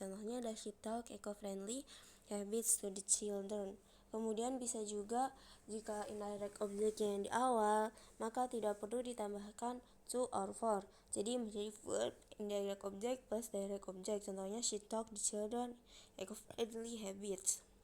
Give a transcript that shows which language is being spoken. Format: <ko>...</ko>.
<id>Contohnya ada</id> <en>she talk eco-friendly habits to the children.</en> <id>Kemudian bisa juga jika indirect objectnya yang di awal, maka tidak perlu ditambahkan to or for. Jadi menjadi verb, indirect object plus direct object. Contohnya</id> <en>she talk the children eco-friendly habits.</en>